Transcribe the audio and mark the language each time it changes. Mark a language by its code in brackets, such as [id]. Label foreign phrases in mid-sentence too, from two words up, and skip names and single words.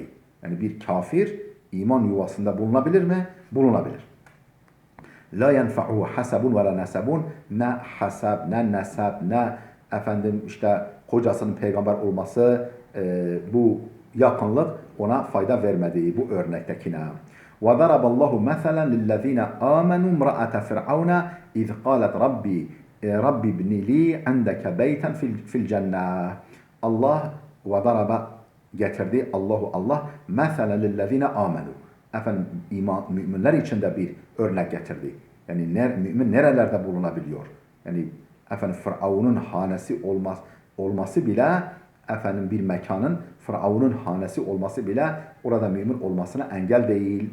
[tr] Yani bir kafir iman yuvasında bulunabilir mi? Bulunabilir. [ar] لا ينفعه حسب ولا نسب. [tr] Ne hasab, ne nasab, ne işte kocasının peygamber olması, bu yakınlık ona fayda vermedi bu örnektekine. [ar] وَضَرَبَ اللّٰهُ مَثَلًا لِلَّذ۪ينَ آمَنُوا امْرَأَةَ فِرْعَوْنَ اِذْ قَالَتْ رَبِّ ابْنِ لِي عِنْدَكَ بَيْتًا فِي الْجَنَّةِ. Allah وَضَرَبَ getirdi Allah مَثَلًا لِلَّذ۪ينَ آمَنُوا. [tr] Müminler için de bir örnek getirdi. Yani mümin nerelerde bulunabiliyor? Yani Firavun'un hanesi olması bile bir mekanın Firavun'un hanesi olması bile orada mümin olmasına engel değil.